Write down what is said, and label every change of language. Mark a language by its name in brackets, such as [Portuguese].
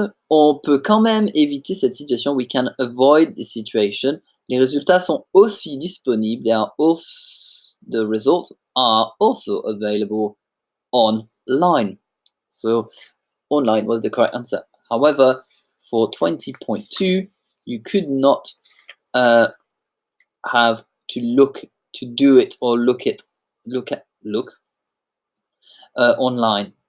[French] On peut quand même éviter cette situation. [English] We can avoid the situation. [French] Les résultats sont aussi disponibles. [English] The results are also available online. So online was the correct answer. However, for 20.2, you could not have to do it or look online.